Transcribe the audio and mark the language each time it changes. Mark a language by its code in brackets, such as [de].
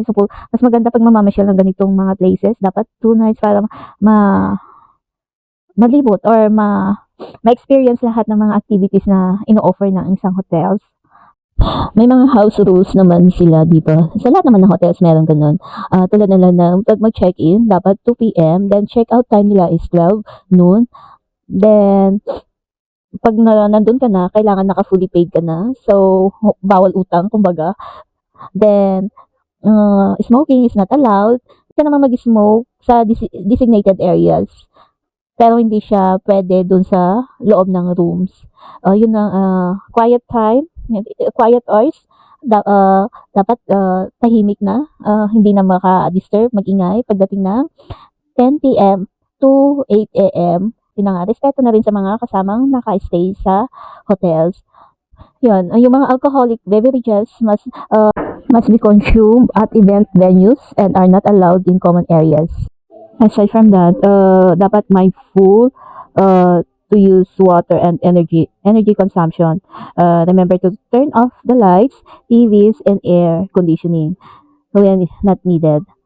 [tl] So, mas maganda pag mamamasyal ng ganitong mga places. Dapat [en] 2 nights [tl] para malibot or ma-experience lahat ng mga activities na ino-offer ng isang hotels. May mga house rules naman sila dito. Sa lahat naman ng hotels meron ganun. Tulad nila na pag mag-check-in, dapat 2 p.m. [en] Then check-out time [tl] nila [en] is 12 noon. [tl] Then, pag nandun ka na, kailangan naka-fully paid ka na. So, bawal utang, kumbaga. [en] Then, smoking is not allowed. [tl] Hindi ka naman mag-smoke sa designated areas. pero hindi siya pwede dun sa loob ng rooms. Yun ang [en] quiet time, quiet hours. [tl] Dapat tahimik na, hindi na maka-disturb, magingay pagdating ng [en] 10 p.m. to 8 a.m. [tl] Yun na nga, respeto na rin sa mga kasamang naka-stay sa hotels. Yun, yung mga [en] alcoholic beverages must be consumed at event venues and are not allowed in common areas. Aside from that, [tl] dapat [en] mindful to use water and energy consumption. Remember to turn off the lights, TVs, and air conditioning when not needed.